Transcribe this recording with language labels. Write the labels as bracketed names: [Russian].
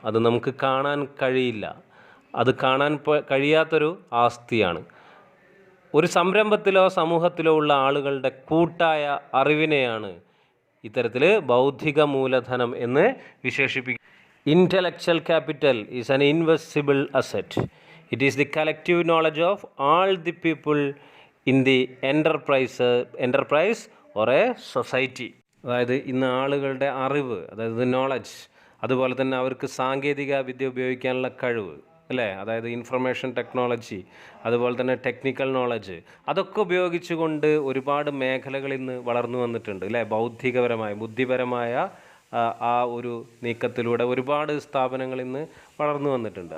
[Malayalam] അത് നമുക്ക് കാണാൻ കഴിയില്ല, അത് കാണാൻ കഴിയാത്തൊരു ആസ്തിയാണ്. ഒരു സംരംഭത്തിലോ സമൂഹത്തിലോ ഉള്ള ആളുകളുടെ കൂട്ടായ അറിവിനെയാണ് ഇത്തരത്തിൽ ബൗദ്ധിക മൂലധനം എന്ന് വിശേഷിപ്പിക്കുന്നത്. [English] Intellectual capital is an invisible asset. It is the collective knowledge of all the people in the enterprise or a society. [Malayalam] അതായത് ഇന്ന് ആളുകളുടെ അറിവ്, അതായത് നോളജ്, അതുപോലെ തന്നെ അവർക്ക് സാങ്കേതിക വിദ്യ ഉപയോഗിക്കാനുള്ള കഴിവ്, അല്ലേ? അതായത് ഇൻഫർമേഷൻ ടെക്നോളജി, അതുപോലെ തന്നെ ടെക്നിക്കൽ നോളജ്, അതൊക്കെ ഉപയോഗിച്ചുകൊണ്ട് ഒരുപാട് മേഖലകൾ ഇന്ന് വളർന്നു വന്നിട്ടുണ്ട്, അല്ലേ? ബൗദ്ധികപരമായ, ബുദ്ധിപരമായ ആ ഒരു നീക്കത്തിലൂടെ ഒരുപാട് സ്ഥാപനങ്ങൾ ഇന്ന് വളർന്നു വന്നിട്ടുണ്ട്.